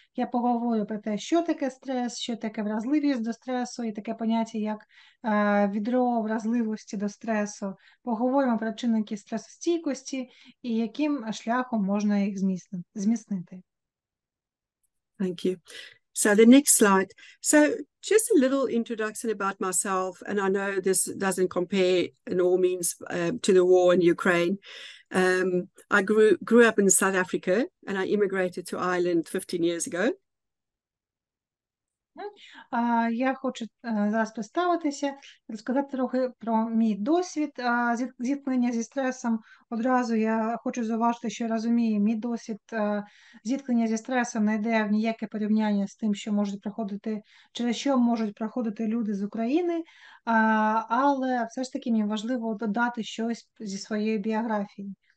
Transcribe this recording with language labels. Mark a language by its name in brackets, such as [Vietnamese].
[Ukrainian] Я поговорю про те, що таке стрес, що таке вразливість до стресу і таке поняття, як відро вразливості до стресу. Поговоримо про чинники стресостійкості і яким шляхом можна їх зміцнити. [English] Thank you. So the next slide. So just a little introduction about myself, and I know this doesn't compare in all means to the war in Ukraine. I grew up in South Africa, and I immigrated to Ireland 15 years ago. [Ukrainian] Я хочу зараз представитися, розказати трохи про мій досвід зіткнення зі стресом. Одразу я хочу зауважити, що розумію, мій досвід зіткнення зі стресом не йде в ніяке порівняння з тим, що можуть проходити, через що можуть проходити люди з України, але все ж таки мені важливо додати щось зі своєї біографії.